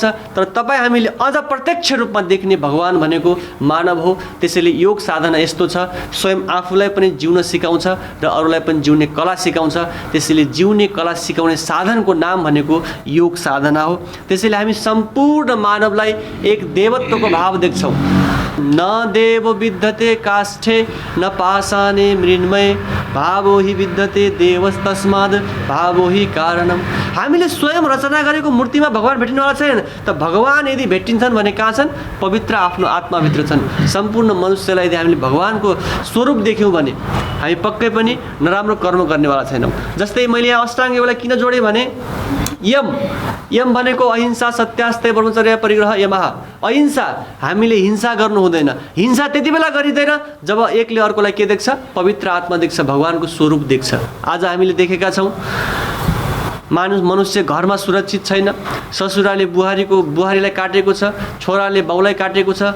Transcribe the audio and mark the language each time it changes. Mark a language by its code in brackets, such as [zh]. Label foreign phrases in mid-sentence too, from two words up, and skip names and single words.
[ne] तर तपाईँ हामीले अझ प्रत्यक्ष रूपमा देख्ने भगवान भनेको मानव हो। त्यसैले योग साधना यस्तो छ, स्वयं आफूलाई पनि जिउन सिकाउँछ र अरूलाई पनि जिउने कला सिकाउँछ। त्यसैले जिउने कला सिकाउने साधनको नाम भनेको योग साधना हो। त्यसैले हामी सम्पूर्ण मानव एक देवत्वको भाव देख्छौँ। [sa] न देव विद्यते काष्ठे न पाषाणे मृण्मये भावो हि विद्यते देवस्तस्माद् भावो हि कारणम। [ne] हामीले स्वयं रचना गरेको मूर्तिमा भगवान भेटिनेवाला छैन। त भगवान यदि भेटिन्छन् भने कहाँ छन्? पवित्र आफ्नो आत्माभित्र छन्। सम्पूर्ण मनुष्यलाई यदि हामीले भगवानको स्वरूप देख्यौँ भने हामी पक्कै पनि नराम्रो कर्म गर्नेवाला छैनौँ। जस्तै मैले यहाँ अष्टाङ्ग योगलाई किन जोडेँ भने यम भनेको अहिंसा, सत्यास्तेय, ब्रह्मचर्य, परिग्रह, यमः। अहिंसा, हामीले हिंसा गर्नु हुँदैन। हिंसा त्यति बेला गरिँदैन जब एकले अर्कोलाई के देख्छ? पवित्र आत्मा देख्छ, भगवानको स्वरूप देख्छ। आज हामीले देखेका छौँ मनुष्य घरमा सुरक्षित छैन। ससुराले बुहारीलाई काटेको छ, छोराले बाउलाई काटेको छ।